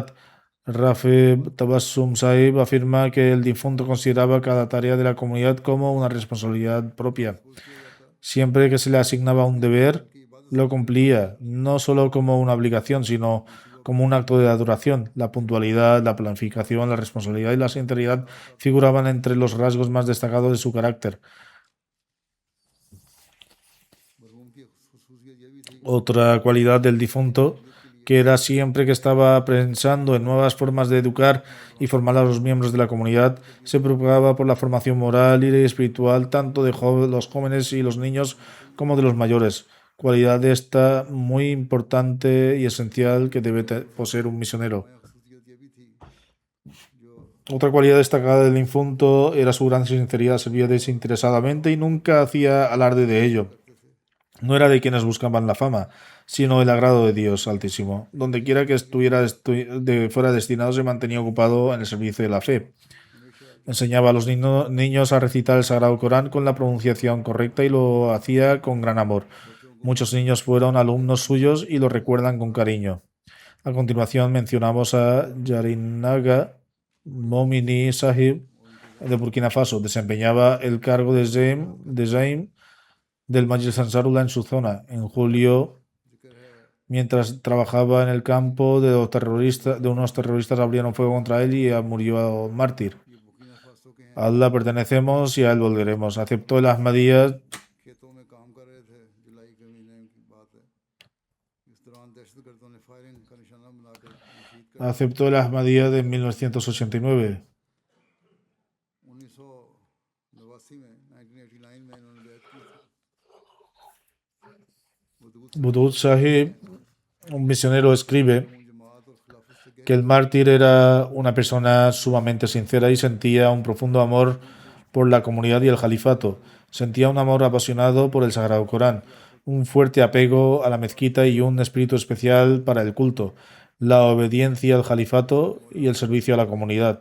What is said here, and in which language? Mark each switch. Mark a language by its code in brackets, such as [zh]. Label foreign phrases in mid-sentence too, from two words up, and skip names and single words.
[es] Rafi Tabassum Sahib afirma que el difunto consideraba cada tarea de la comunidad como una responsabilidad propia. Siempre que se le asignaba un deber, lo cumplía, no solo como una obligación, sino como un acto de adoración. La puntualidad, la planificación, la responsabilidad y la sinceridad figuraban entre los rasgos más destacados de su carácter. [ur] مرحوم کی خصوصیت یہ بھی تھی [es] Otra cualidad del difunto, que era siempre que estaba pensando en nuevas formas de educar y formar a los miembros de la comunidad, se preocupaba por la formación moral y espiritual tanto de los jóvenes y los niños como de los mayores. Cualidad esta muy importante y esencial que debe poseer un misionero. [ur] نیا خصوصیت یہ بھی تھی جو [es] Otra cualidad destacada del difunto era su gran sinceridad, servía desinteresadamente y nunca hacía alarde de ello. No era de quienes buscaban la fama, sino el agrado de Dios Altísimo. Donde quiera que estuviera fuera destinado, se mantenía ocupado en el servicio de la fe. [ur] हमेशा [es] Enseñaba a los niños a recitar el Sagrado Corán con la pronunciación correcta y lo hacía con gran amor. Muchos niños fueron alumnos suyos y lo recuerdan con cariño. A continuación mencionamos a Yarinaga Momini Sahib de Burkina Faso. Desempeñaba el cargo de Zaim del Majlis Ansarullah en su zona. En julio, [ur] ذکر ہے [es] mientras trabajaba en el campo de unos terroristas abrieron fuego contra él y murió mártir. [ur] یہ بوکینا فاسو کے ہیں [es] A Allah pertenecemos y a él volveremos. Aceptó el Ahmadiyya, [ur] کھیتوں میں کام کر رہے تھے جولائی کے مہینے کی بات ہے اس دوران دہشتگردوں نے فائرنگ کا نشانہ بناکر شہید کر دیا [es] aceptó el Ahmadiyya de 1989. [ur] 1989 میں 1989 میں انہوں نے بیعت کی تھی ودود [es] Budud Sahib, un misionero, escribe [ur] جماعت اور خلافت سے [es] que el mártir era una persona sumamente sincera y sentía un profundo amor por la comunidad y el califato. Sentía un amor apasionado por el Sagrado Corán, un fuerte apego a la mezquita y un espíritu especial para el culto, la obediencia al califato y el servicio a la comunidad.